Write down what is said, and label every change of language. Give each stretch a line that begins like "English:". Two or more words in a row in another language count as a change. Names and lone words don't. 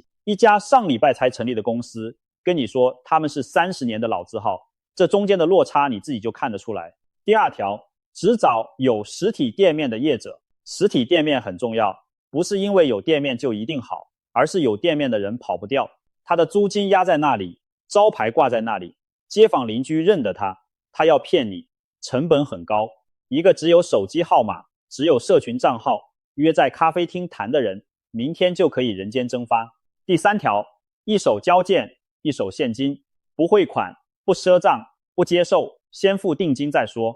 Chinese: 一家上禮拜才成立的公司跟你說他們是30年的老字號，這中間的落差你自己就看得出來。第2條，只找有實體店面的業者。實體店面很重要，不是因為有店面就一定好，而是有店面的人跑不掉，他的租金壓在那裡，招牌掛在那裡，街坊鄰居認得他，他要騙你，成本很高。一個只有手機號碼、只有社群賬號，約在咖啡廳談的人，明天就可以人間蒸發。第3條，一手交件，一手現金，不匯款，不賒賬，不接受，先付定金再說。